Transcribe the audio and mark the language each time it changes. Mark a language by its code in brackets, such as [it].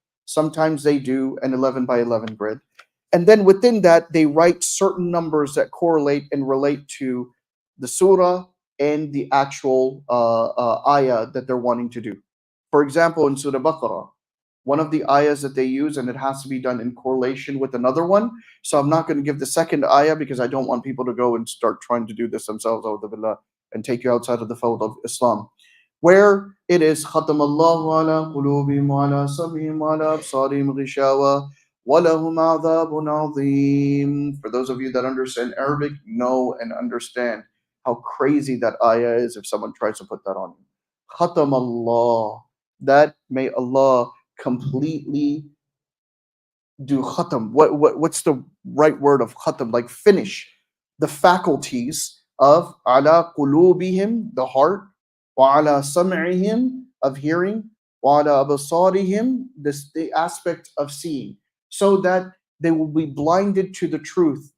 [en] Sometimes they do an 11 by 11 grid. And then within that, they write certain numbers that correlate and relate to the surah and the actual ayah that they're wanting to do. For example, in Surah Baqarah, one of the ayahs that they use, and it has to be done in correlation with another one. So I'm not going to give the second ayah because I don't want people to go and start trying to do this themselves, and take you outside of the fold of Islam. Where it is [ar] خَتَمَ اللَّهُ عَلَى قُلُوبِهِمْ وَعَلَى سَمْعِهِمْ وَعَلَى أَبْصَارِهِمْ غِشَاوَةٌ وَلَهُمْ عَذَابٌ عَظِيمٌ. [en] For those of you that understand Arabic, know and understand how crazy that ayah is if someone tries to put that on you. Khatam Allah. That may Allah completely do khatam. What's the right word of khatam? Like finish the faculties of [ar] ala qulubihim, [en] the heart, [ar] wa ala sam'ihim, [en] of hearing, [ar] wa ala abasarihim, [en] the aspect of seeing, so that they will be blinded to the truth.